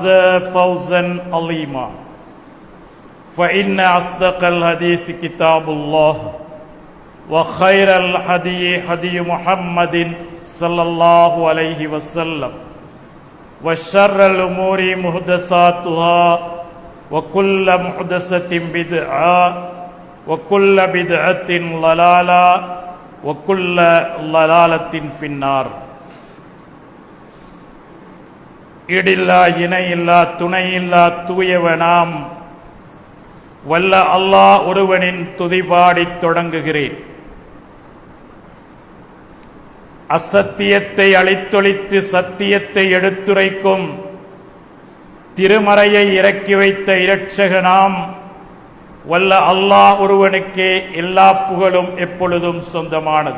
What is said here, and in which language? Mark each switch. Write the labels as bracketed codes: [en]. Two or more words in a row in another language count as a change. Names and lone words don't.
[ar] فوزا عظيما فإن أصدق الحديث كتاب الله وخير الهدي هدي محمد صلى الله عليه وسلم وشر الأمور محدثاتها وكل محدثة بدعة وكل بدعة ضلالة وكل ضلالة في النار. [ta] ஈடில்லா இணையில்லா துணையில்லா தூயவனாம் வல்ல அல்லாஹ் ஒருவனின் துதிபாடித் தொடங்குகிறேன். அசத்தியத்தை அழித்தொழித்து சத்தியத்தை எடுத்துரைக்கும் திருமறையை இறக்கி வைத்த இரட்சகனாம் வல்ல அல்லாஹ் ஒருவனுக்கே எல்லா புகழும் எப்பொழுதும் சொந்தமானது.